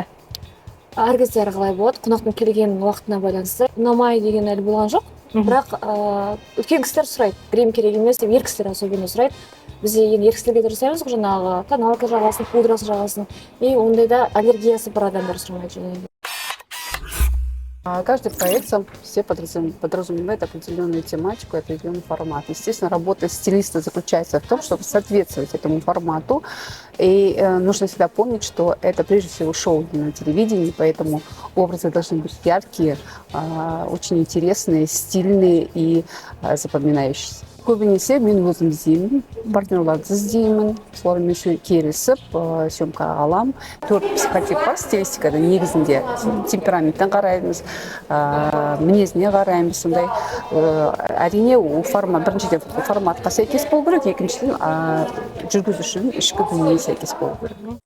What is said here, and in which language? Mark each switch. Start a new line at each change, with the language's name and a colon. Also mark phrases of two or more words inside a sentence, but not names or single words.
Kazakh: Әр кезде әрқалай болады, қонақтың келген уақытына байланысты. Ұнамай деген әлі болған жоқ, бірақ үлкен кісілер сұрайды, грим керек емес деп, ер кісілер особенно сұрайды. Бізде енді ер кісілерге де жасаймыз, жаңағы тоналка жағасын, пудрасы жағасын, и ондайда аллергиясы бар адамдар сұрамайды.
Russian: Каждый проект сам все подразумевает определенную тематику, определенный формат. Естественно, работа стилиста заключается в том, чтобы соответствовать этому формату. И нужно всегда помнить, что это прежде всего шоу на телевидении, поэтому образы должны быть яркие, очень интересные, стильные и запоминающиеся.
Kazakh: Көбінесе мен өзім іздеймін, партнерларды іздеймін, солармен келісіп, съемка алам. 4 психотип бар стилистикада негізінде. Темпераменттен қараймыз, мінезіне қараймыз, сондай. Әрине, біріншіден форматқа сәйкес болу керек, екіншіден жүргізушінің ішкі дүниеге сәйкес болу керек.